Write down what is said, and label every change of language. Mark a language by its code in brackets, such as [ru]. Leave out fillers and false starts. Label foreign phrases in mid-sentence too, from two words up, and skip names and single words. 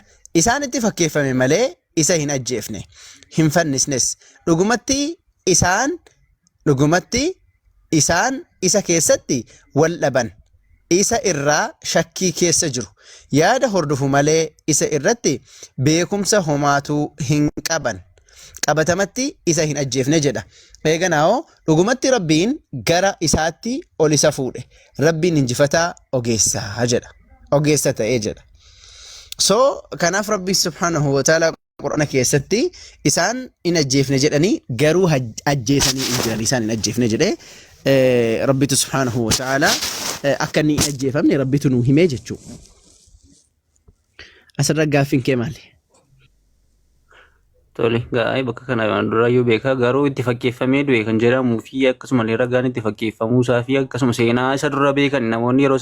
[om] Isaan itti fakkeeffame malee isa hin ajjeefne hin fannisnes dhugumatti isaan isa keessatti wal dhaban isa irraa shakkii keessa jiru yaada hordofu malee isa irratti beekumsa homaatuu hin qaban qabatamatti isa hin ajjeefne jedha. Eeganaa'oo dhugumatti Rabbiin gara isaatti ol isa fuudhe Rabbiin injifataa ogeessaa jedha ogeessa ta'ee jedha. So kanaaf Rabbi [ar] سبحانه وتعالى [om] Qur'aana keessatti isaan hin ajjeefne jedhanii garuu ajjeesanii hin jiran isaan hin ajjeefne jedhee Rabbitu [ar] سبحانه وتعالى [om] akka inni hin ajjeefamne Rabbitu nuu himee jechuudha. Asirra gaaffiin kee maali? Tole gaa'ee bakka kana durayyuu beekaa garuu itti fakkeeffamee du'e kan jedhamuu fi akkasumallee ragaan itti fakkeeffamuu isaa fi akkasuma seenaa isa dura beekan namoonni yeroo